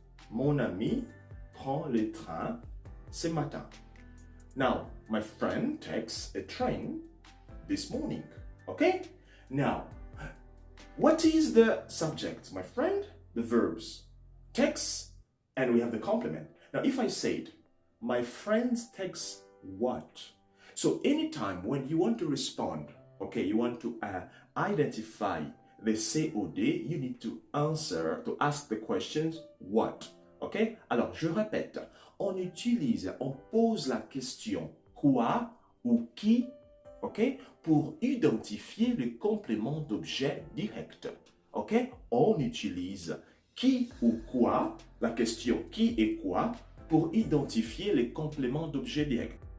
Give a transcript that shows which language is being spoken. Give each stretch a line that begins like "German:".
French: Mon ami prend les trains ce matin.
English: Now, my friend takes a train this morning. Okay? Now, what is the subject, my friend? The verbs. Takes, and we have the complement. Now, if I said, my friend takes what? So anytime when you want to respond, okay, you want to identify the COD, you need to ask the questions what. OK?
French: Alors, je répète, on pose la question quoi ou qui, OK, pour identifier le complément d'objet direct. OK? On utilise qui ou quoi, la question qui et quoi, pour identifier les compléments d'objet direct.